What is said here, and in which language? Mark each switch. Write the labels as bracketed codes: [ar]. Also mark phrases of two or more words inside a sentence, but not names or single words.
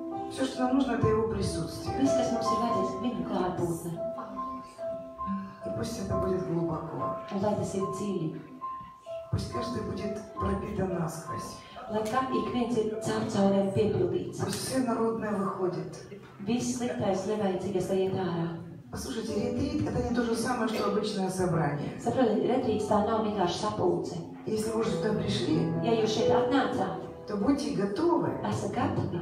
[ru] Все, что нам нужно, это Его присутствие. [lv] Viss, kas mums ir vajadzīgs, viņa klātbūtne. [ru] И пусть это будет глубоко. [lv] Un lai tas ir dziļi. [ru] Пусть каждый будет пропитан насквозь. [lv] Lai ik viens ir caurcaurēm piepildīts. [ru] Пусть все народное выходит. [lv] Viss sliktais, nevajadzīgais, lai iet ārā. [ru] Послушайте, ретрит – это не то же самое, что обычное собрание. [lv] Saprotiet, retrīts tā nav vienkārši sapulce. [ru] Если вы уже сюда пришли, [lv] Ja jūs šeit atnācāt, [ru] то будьте готовы [lv] esat gatavi.